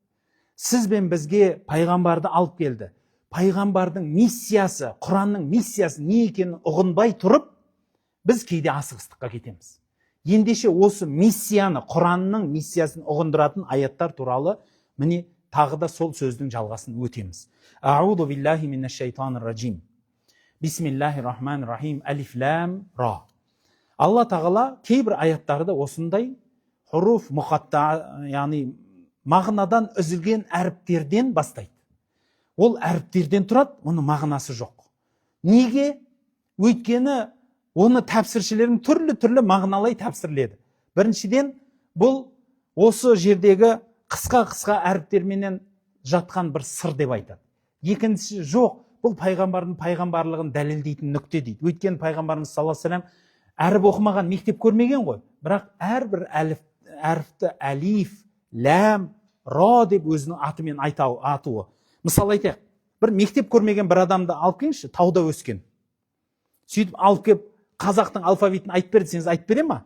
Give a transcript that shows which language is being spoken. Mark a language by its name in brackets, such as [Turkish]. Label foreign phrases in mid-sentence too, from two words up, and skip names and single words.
[Kazakh] Сіз бен бізге пайғамбарды алып келді. пайғамбардың миссиясы, Құранның миссиясы не екенін ұғынбай тұрып, біз кейде асығыстыққа кетеміз. Ендеше осы миссияны, Құранның миссиясын ұғындыратын аяттар туралы міне тағы да сол сөздің жалғасын өтеміз. [Arabic] أعوذ بالله من الشيطان الرجيم بسم الله الرحمن الرحيم. Алиф лам ра. [Kazakh] Алла тағала кейбір аяттарды осындай [Arabic] حروف مقطعة, [Kazakh] яғни мағынадан үзілген әріптерден бастайды. Ол әріптерден тұрады, оның мағынасы жоқ. Неге? Өйткені оны тәпсіршілердің түрлі мағыналай тәпсірледі. Біріншіден, бұл осы жердегі қысқа әріптерменен жатқан бір сыр деп айтады. Екіншісі, жоқ, бұл пайғамбардың пайғамбарлығын дәлелдейтін нүкте дейді. Өйткені пайғамбарымыз [Arabic] صلى الله عليه وسلم [Kazakh] әріп оқымаған, мектеп көрмеген ғой. Бірақ әрбір әріпті [Arabic] ألف لام راء [Kazakh] деп өзінің атымен атуы. Мысалы айтайық, бір мектеп көрмеген бір адамды алып келіңізші, тауда өскен. Сөйтіп алып келіп қазақтың алфавитін айтып бер десеңіз, айтып бере ма?